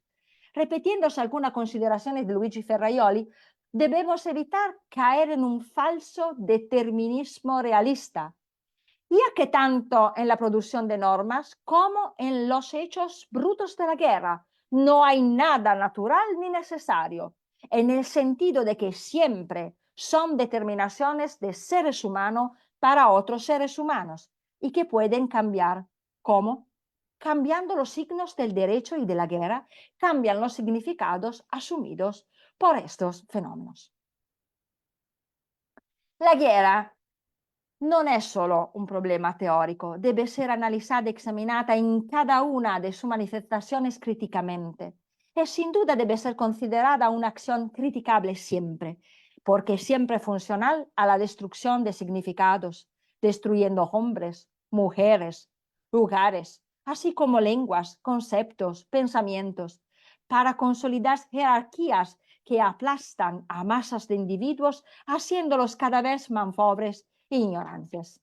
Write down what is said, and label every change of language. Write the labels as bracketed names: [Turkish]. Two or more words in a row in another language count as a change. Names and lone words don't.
[Spanish] Repitiéndose algunas consideraciones de Luigi Ferraioli, debemos evitar caer en un falso determinismo realista, ya que tanto en la producción de normas como en los hechos brutos de la guerra no hay nada natural ni necesario, en el sentido de que siempre son determinaciones de seres humanos para otros seres humanos y que pueden cambiar. ¿Cómo? Cambiando los signos del derecho y de la guerra, cambian los significados asumidos por estos fenómenos. [Italian] La guerra non è solo un problema [Spanish] teórico, debe ser analizada y examinada en cada una de sus manifestaciones críticamente. Y sin duda debe ser considerada una acción criticable siempre, porque siempre funcional a la destrucción de significados, destruyendo hombres, mujeres, lugares, así como lenguas, conceptos, pensamientos, para consolidar jerarquías que aplastan a masas de individuos, haciéndolos cada vez más pobres e ignorantes.